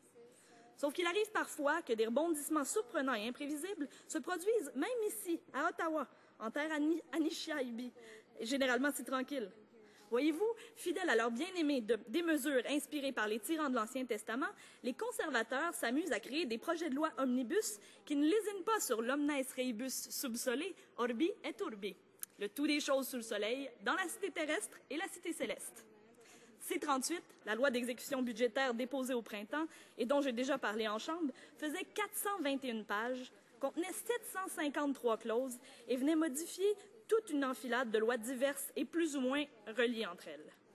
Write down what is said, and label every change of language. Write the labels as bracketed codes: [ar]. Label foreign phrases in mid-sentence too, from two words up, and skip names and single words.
[fr] Sauf qu'il arrive parfois que des rebondissements surprenants et imprévisibles se produisent même ici, à Ottawa, en terre Anishinaabe, et généralement si tranquille. Voyez-vous, fidèles à leur bien-aimé des mesures inspirées par les tyrans de l'Ancien Testament, les conservateurs s'amusent à créer des projets de loi omnibus qui ne lésinent pas sur l' [la] omnes rebus sub sole, orbi et urbi, [fr] le tout des choses sous le soleil, dans la cité terrestre et la cité céleste. C-38, la loi d'exécution budgétaire déposée au printemps et dont j'ai déjà parlé en Chambre, faisait 421 pages, contenait 753 clauses et venait modifier toute une enfilade de lois diverses et plus ou moins reliées entre elles.